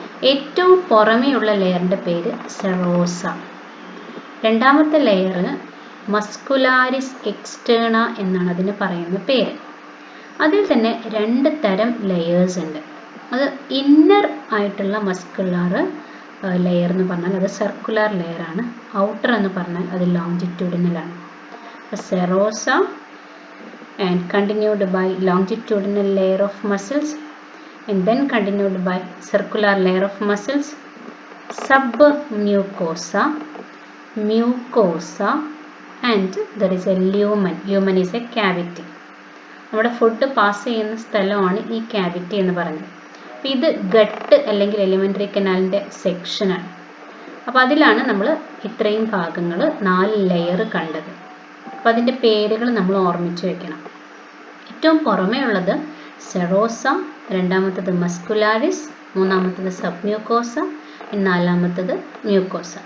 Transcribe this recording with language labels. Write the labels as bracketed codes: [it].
[ml] ഏറ്റവും പുറമെയുള്ള ലെയറിൻ്റെ പേര് സെറോസ. രണ്ടാമത്തെ ലെയർ മസ്കുലാരിസ് എക്സ്റ്റേണ എന്നാണ് അതിന് പറയുന്ന പേര്. അതിൽ തന്നെ 2 തരം ലെയേഴ്സ് ഉണ്ട്. അത് ഇന്നർ ആയിട്ടുള്ള മസ്കുലാർ ലെയർ എന്ന് പറഞ്ഞാൽ അത് സർക്കുലർ ലെയർ ആണ്. ഔട്ടർ എന്ന് പറഞ്ഞാൽ അത് ലോഞ്ചിറ്റ്യൂഡിനൽ ആണ്. [en] Serosa and continued by longitudinal layer of muscles and then continued by circular layer of muscles, submucosa, mucosa, and there is a lumen. Lumen is a cavity. [ml] നമ്മുടെ food pass ചെയ്യുന്ന സ്ഥലമാണ് ഈ cavity എന്ന് പറയുന്നത്. അപ്പോൾ ഇത് gut അല്ലെങ്കിൽ elementary കനാലിൻ്റെ സെക്ഷനാണ്. അപ്പോൾ അതിലാണ് നമ്മൾ ഇത്രയും ഭാഗങ്ങൾ 4 ലെയർ കണ്ടത്. അപ്പോൾ അതിൻ്റെ പേരുകൾ നമ്മൾ ഓർമ്മിച്ച് വെക്കണം. ഏറ്റവും പുറമേ ഉള്ളത് സെറോസ, രണ്ടാമത്തത് മസ്കുലാരിസ്, മൂന്നാമത്തത് സബ്മ്യൂക്കോസ, നാലാമത്തത് മ്യൂക്കോസ.